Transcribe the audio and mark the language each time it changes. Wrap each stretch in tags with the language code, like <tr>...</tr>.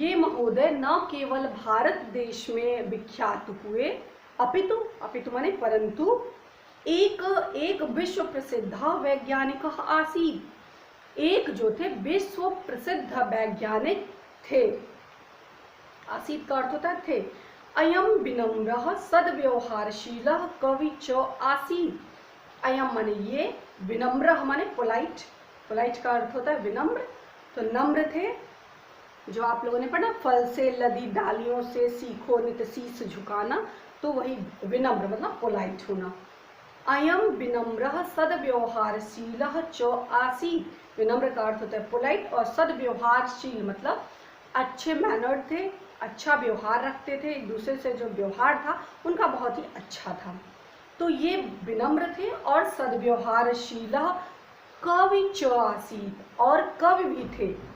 <hi>ये महोदय न केवल भारत देश में विख्यात हुए, अपितु, अपितु माने परंतु, एक विश्व प्रसिद्ध वैज्ञानिक आसीत्, एक जो थे विश्व प्रसिद्ध वैज्ञानिक थे। आसीत् का अर्थ होता है थे।</hi> <sa>अयम विनम्रः सद्व्यवहारशीलः कवि च आसीत्।</sa> <hi>अयम माने ये, विनम्र माने पोलाइट, पोलाइट का अर्थ होता है विनम्र, तो नम्र थे, जो आप लोगों ने पढ़ा, फल से लदी डालियों से सीखो नित शीश झुकाना, तो वही विनम्र मतलब पोलाइट होना।</hi> <sa>अयम विनम्रः सद्व्यवहारशीलः च आसीत्।</sa> <hi>विनम्र का अर्थ होता है पोलाइट, और सद्व्यवहारशील मतलब अच्छे मैनर्ड थे, अच्छा व्यवहार रखते थे, एक दूसरे से जो व्यवहार था उनका बहुत ही अच्छा था। तो ये विनम्र थे और सद्व्यवहारशील</hi> <sa>कवि च आसीत्,</sa> <hi>और कवि भी थे।</hi>